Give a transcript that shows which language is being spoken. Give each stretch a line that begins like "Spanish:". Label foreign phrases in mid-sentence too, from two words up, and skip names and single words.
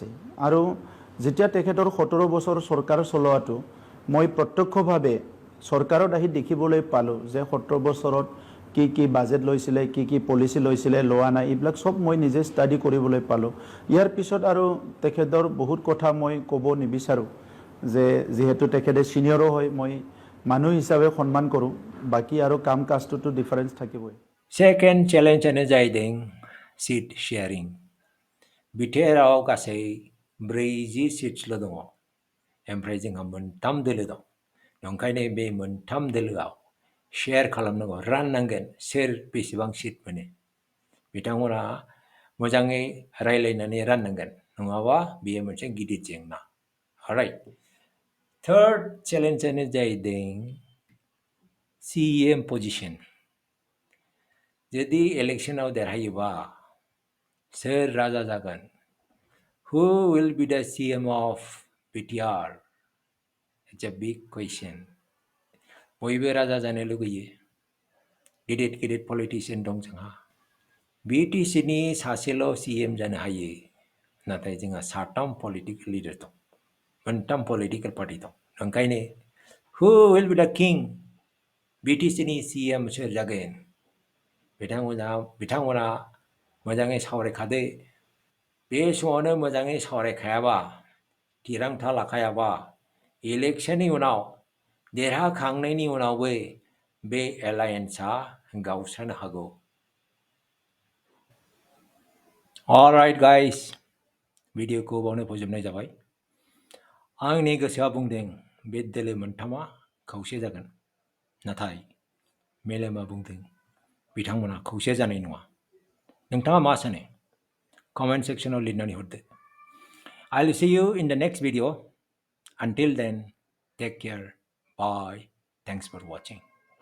Assamese: আৰু যেতিয়া তেখেতৰ 17 বছৰ চৰকাৰ চলোৱাটো মই প্ৰত্যক্ষভাৱে চৰকাৰত আহি দেখিবলৈ পালোঁ যে 17 বছৰত কি কি বাজেট লৈছিলে, কি কি পলিচি লৈছিলে, লোৱা নাই, এইবিলাক চব মই নিজে ষ্টাডি কৰিবলৈ পালোঁ। ইয়াৰ পিছত আৰু তেখেতৰ বহুত কথা মই ক'ব নিবিচাৰোঁ, যে যিহেতু তেখেতে ছিনিয়ৰো হয়, মই মানুহ হিচাপে সন্মান কৰোঁ, বাকী আৰু কাম কাজটোতো ডিফাৰেঞ্চ থাকিবই।
English: Second challenge-नो जाहैदों seat sharing.
Bodo: बिटिआरआव गासै 40 सिट्सल' दङ, ओमफ्राय जोंहा 3 दोलो दं। ओंखायनो बे 3 दोलोआव शेयार खालामनांगौ, राननांगोन सोर बेसेबां सिट मोनो। बिथांमोना मोजाङै रायलायनानै राननांगोन, नङाबा बेयो मोनसे गिदिर जेंना।
English: Alright. Third challenge-नो जाहैदों CM position.
Bodo: जुदि इलेक्शनाव देरहायोबा सोर राजा जागोन?
English: Who will be the CM of BTR? It's a big question.
Bodo: बयबो राजा जानो लुगैयो, गिदिर गिदिर पलिटिशियान दं जोंहा। BTCनि सासेल' CM जानो हायो, नाथाय जोंहा 7
English: political leader
Bodo: दं, 3
English: political party
Bodo: दं।
English: ओंखायनो Who will be the king?
Bodo: BTCनि CM सोर जागोन? बिथांमोना मोजाङै सावरायखादो। बे समावनो मोजाङै सावरायखायाबा, थिरांथा लाखायाबा, इलेक्शननि उनाव देरहाखांनायनि उनावबो बे एलायन्सआ गावस्रानो हागौ।
English: Alright guys,
Bodo: भिडिअखौ बावनो फोजोबनाय जाबाय। आंनि गोसोआ बुंदों बे दोलो 3आ खौसे जागोन, नाथाय मेलेमा बुंदों बिथांमोना खौसे जानाय नङा। नोंथाङा मा सानो?
English: comment section
Bodo: लिरनानै हरदो।
English: I'll see you in the next video. Until then, take care. Bye. Thanks for watching.